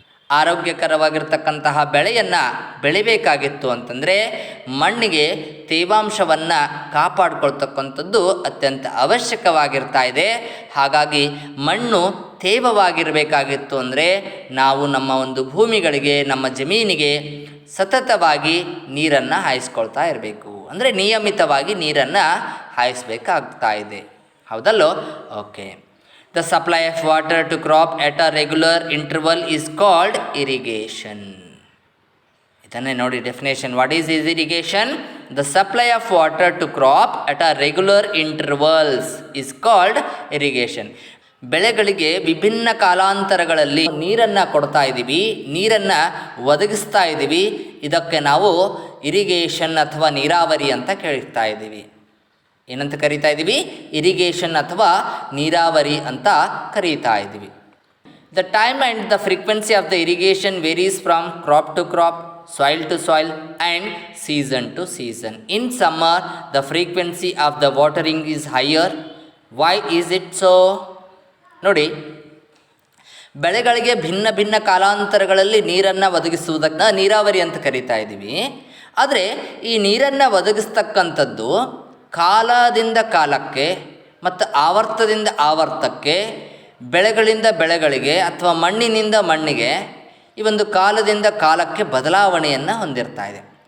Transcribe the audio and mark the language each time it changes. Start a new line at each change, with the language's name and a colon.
Kannada: ಆರೋಗ್ಯಕರವಾಗಿರ್ತಕ್ಕಂತಹ ಬೆಳೆಯನ್ನು ಬೆಳಿಬೇಕಾಗಿತ್ತು ಅಂತಂದರೆ ಮಣ್ಣಿಗೆ ತೇವಾಂಶವನ್ನು ಕಾಪಾಡಿಕೊಳ್ತಕ್ಕಂಥದ್ದು ಅತ್ಯಂತ ಅವಶ್ಯಕವಾಗಿರ್ತಾ ಇದೆ. ಹಾಗಾಗಿ ಮಣ್ಣು ತೇವವಾಗಿರಬೇಕಾಗಿತ್ತು ಅಂದರೆ ನಾವು ನಮ್ಮ ಒಂದು ಭೂಮಿಗಳಿಗೆ, ನಮ್ಮ ಜಮೀನಿಗೆ ಸತತವಾಗಿ ನೀರನ್ನು ಹಾಯಿಸ್ಕೊಳ್ತಾ ಇರಬೇಕು. ಅಂದರೆ ನಿಯಮಿತವಾಗಿ ನೀರನ್ನು ಹಾಯಿಸಬೇಕಾಗ್ತಾ ಇದೆ. ಹೌದಲ್ಲೋ? Okay.
English: The supply of water to crop at a regular interval is called irrigation.
Kannada: ಇದನ್ನೇ ನೋಡಿ
English: Definition. What is irrigation? The supply of water to crop at a regular intervals is called irrigation.
Kannada: ಬೆಳೆಗಳಿಗೆ ವಿಭಿನ್ನ ಕಾಲಾಂತರಗಳಲ್ಲಿ ನೀರನ್ನು ಕೊಡ್ತಾ ಇದ್ದೀವಿ, ನೀರನ್ನು ಒದಗಿಸ್ತಾ ಇದ್ದೀವಿ. ಇದಕ್ಕೆ ನಾವು ಇರಿಗೇಷನ್ ಅಥವಾ ನೀರಾವರಿ ಅಂತ ಕರೀತಾ ಇದ್ದೀವಿ. ಏನಂತ ಕರೀತಾ ಇದ್ದೀವಿ? ಇರಿಗೇಷನ್ ಅಥವಾ ನೀರಾವರಿ ಅಂತ ಕರೀತಾ ಇದ್ದೀವಿ.
English: The time and the frequency of the irrigation varies from crop to crop, soil to soil and season to season. In summer the frequency of the watering is higher. Why is it so?
Kannada: ನೋಡಿ, ಬೆಳೆಗಳಿಗೆ ಭಿನ್ನ ಭಿನ್ನ ಕಾಲಾಂತರಗಳಲ್ಲಿ ನೀರನ್ನು ಒದಗಿಸುವುದಕ್ಕೆ ನೀರಾವರಿ ಅಂತ ಕರೀತಾ ಇದ್ದೀವಿ. ಆದರೆ ಈ ನೀರನ್ನು ಒದಗಿಸ್ತಕ್ಕಂಥದ್ದು ಕಾಲದಿಂದ ಕಾಲಕ್ಕೆ ಮತ್ತು ಆವರ್ತದಿಂದ ಆವರ್ತಕ್ಕೆ, ಬೆಳೆಗಳಿಂದ ಬೆಳೆಗಳಿಗೆ ಅಥವಾ ಮಣ್ಣಿನಿಂದ ಮಣ್ಣಿಗೆ ಈ ಒಂದು ಕಾಲದಿಂದ ಕಾಲಕ್ಕೆ ಬದಲಾವಣೆಯನ್ನು ಹೊಂದಿರ್ತಾ ಇದೆ.